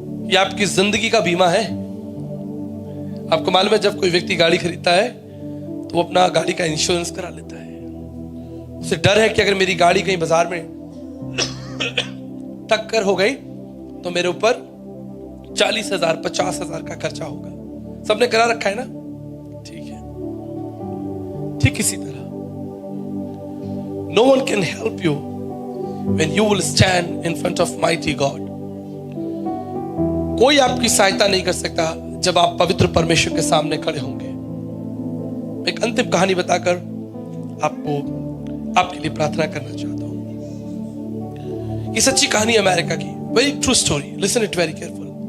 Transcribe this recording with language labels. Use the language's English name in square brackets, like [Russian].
[Hindi] ये आपकी जिंदगी का बीमा है। आपको मालूम है, जब कोई व्यक्ति गाड़ी खरीदता है तो वो अपना गाड़ी का इंश्योरेंस करा लेता है। उसे डर है कि अगर मेरी गाड़ी कहीं बाजार में टक्कर हो गई तो मेरे ऊपर 40,000 50,000 का खर्चा होगा। सबने करा रखा है ना? ठीक है। ठीक इसी तरह [English] no one can help you when you will stand in front of mighty God. [Hindi] कोई आपकी सहायता नहीं कर सकता जब आप पवित्र परमेश्वर के सामने खड़े होंगे। एक अंतिम कहानी बताकर आपके लिए प्रार्थना करना चाहता हूं। ये सच्ची कहानी अमेरिका की, [English] Very true story, listen it very careful.